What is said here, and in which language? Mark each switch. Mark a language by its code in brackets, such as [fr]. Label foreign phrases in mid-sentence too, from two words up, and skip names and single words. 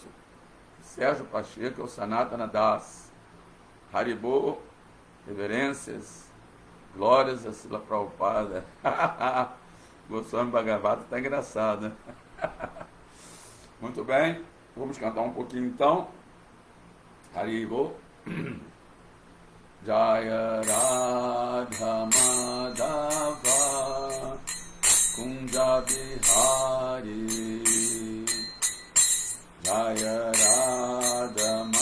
[pt] Sérgio Pacheco é o Sanatana Das. Haribo, reverências, glórias a Srila Prabhupada. Goswami Bhagavata está engraçado, né? Muito bem, vamos cantar um pouquinho então. Haribo. [sa] Jaya Radha Madhava Kunja Bihari, Jaya Radha